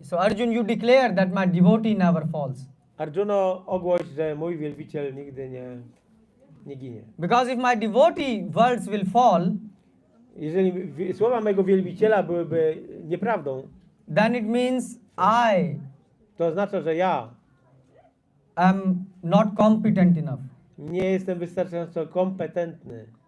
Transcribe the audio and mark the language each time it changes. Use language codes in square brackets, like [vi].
[en] So Arjun, you declare that my devotee never falls. [pl] Arjuno, ogłoś, że mój wielbiciel nigdy nie ginie. [en] Because if my devotee words will fall, [pl] Jeżeli słowa mego wielbiciela byłyby nieprawdą, [en] then it means [pl] to oznacza, że ja [en] am not competent enough. [pl] nie jestem wystarczająco kompetentny.